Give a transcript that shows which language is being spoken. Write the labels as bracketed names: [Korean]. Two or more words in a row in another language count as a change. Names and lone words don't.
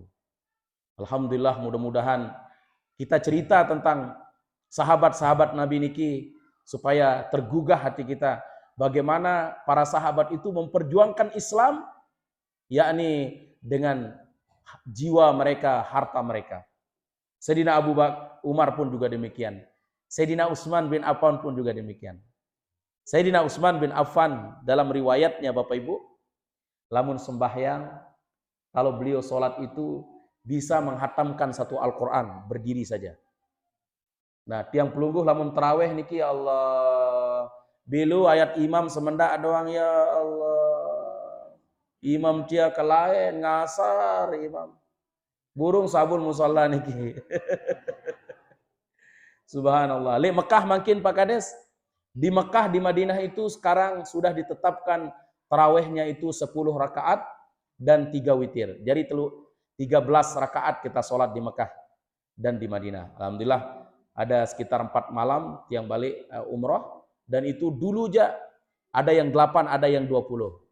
[Indonesian] Alhamdulillah, mudah-mudahan kita cerita tentang sahabat-sahabat Nabi niki supaya tergugah hati kita bagaimana para sahabat itu memperjuangkan Islam, yakni dengan jiwa mereka, harta mereka. Sayyidina Abu Bakar Umar pun juga demikian. Sayyidina Utsman bin Affan pun juga demikian. Sayyidina Utsman bin Affan dalam riwayatnya Bapak Ibu, [Sasak] lamun sembahyang, [Indonesian] kalau beliau sholat itu bisa menghatamkan satu Al-Quran berdiri saja. Nah, [Sasak] tiang pelungguh lamun terawih niki, [Arabic] يا الله, [Sasak] bilu ayat imam semendak doang, [Arabic] يا الله. [Sasak] Imam dia kelain ngasar imam. Burung sabun musalla niki. Subhanallah. Li Mekah makin Pak Kades, [Indonesian] Di Mekah, di Madinah itu sekarang sudah ditetapkan tarawehnya itu 10 rakaat dan 3 witir. Jadi 13 rakaat kita sholat di Mekah dan di Madinah. Alhamdulillah ada sekitar 4 malam yang balik umroh, dan itu dulu aja ada yang 8, ada yang 20.